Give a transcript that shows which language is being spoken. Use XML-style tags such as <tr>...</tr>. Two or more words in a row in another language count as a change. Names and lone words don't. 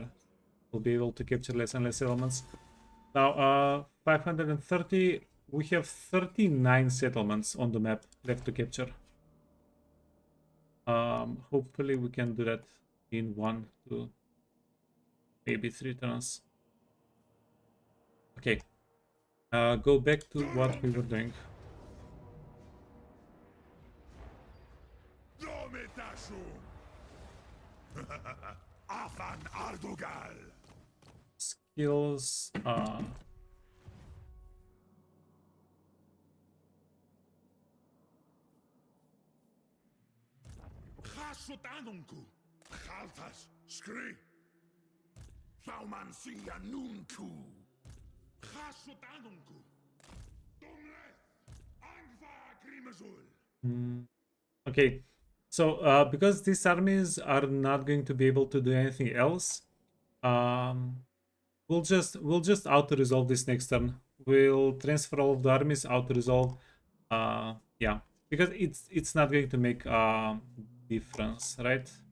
<en>We'll be able to capture less and less settlements. Now 530, we have 39 settlements on the map left to capture. Hopefully we can do that in 1, 2, maybe 3 turns. Okay, go back to what we were doing. Dometashu! Afan Ardogal! Skills, HASHUT Anunku! Khaltas Skri! Thaumansia Nunku! HASHUT Anunku! Domleth! Angva Grimazul! okay, so because these armies are not going to be able to do anything else, we'll just auto resolve this next turn. We'll transfer all of the armies, auto resolve. Yeah, because it's not going to make difference, right?</en>